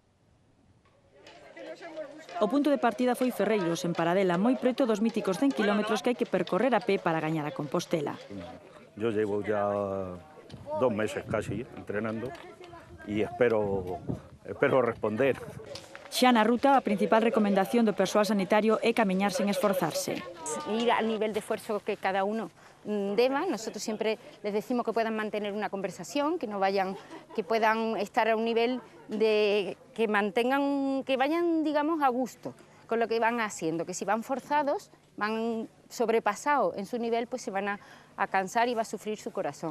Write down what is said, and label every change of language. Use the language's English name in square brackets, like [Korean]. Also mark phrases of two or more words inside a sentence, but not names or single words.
[Galician] O punto de partida foi Ferreiros, en Paradela, moi preto dos míticos 100 kilómetros que hai que percorrer a pé para gañar a Compostela. [Spanish] Yo llevo ya 2 meses casi entrenando y espero responder. [Galician] Xa na ruta, a principal recomendación do persoal sanitario é camiñar sen esforzarse. [Spanish] Ir al nivel de esfuerzo que cada uno deba. Nosotros siempre les decimos que puedan mantener una conversación, que puedan estar a un nivel de que vayan, digamos, a gusto con lo que van haciendo, que si van forzados, van sobrepasados en su nivel, pues se van a cansar y va a sufrir su corazón.